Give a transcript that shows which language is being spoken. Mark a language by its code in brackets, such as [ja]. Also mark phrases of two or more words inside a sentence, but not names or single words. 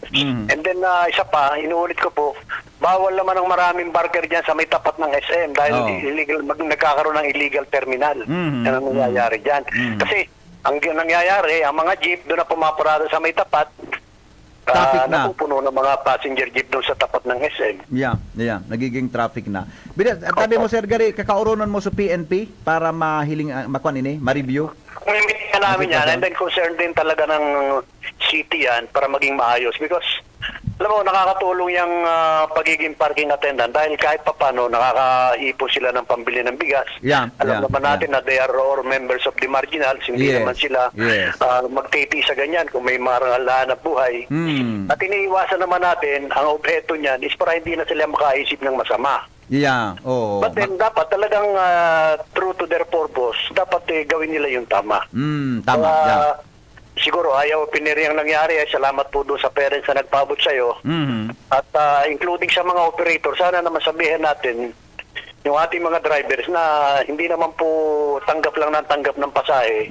[en] And then, [tl] isa pa, inuulit ko po, bawal naman ang maraming barker dyan sa may tapat ng SM dahil illegal, nagkakaroon ng [en] illegal terminal. [tl] Yan ang nangyayari dyan. Kasi, ang nangyayari, ang mga jeep doon na pumaparada sa may tapat, Traffic na. napupuno ng mga [en] passenger jeep [tl] doon sa tapat ng SM. Yeah. Nagiging traffic na. [bik] Tabi mo, Sir Gary, kakauronan mo sa PNP para mahiling, makuan ini, ma-review? [tl] May meeting na namin yan [en] and then concerned [tl] din talaga ng city yan para maging maayos because alam mo, nakakatulong yung pagiging [en] parking attendant [tl] dahil kahit papano nakakaipon sila ng pambili ng bigas. Alam naman natin na [en] they are all members of the marginals, [tl] hindi naman sila magtiti sa ganyan kung may marangalaan na buhay. At iniiwasan naman natin, ang objeto niyan is para hindi na sila makaisip ng masama. [en] But then [tl] dapat talagang [en] true to their purpose, [tl] dapat gawin nila yung tama. Tama. Siguro ayaw piniri ang nangyari. Salamat po doon sa parents na nagpabot sa'yo. At including sa mga operator, sana naman sabihin natin, yung ating mga drivers na hindi naman po tanggap lang ng tanggap ng pasahe.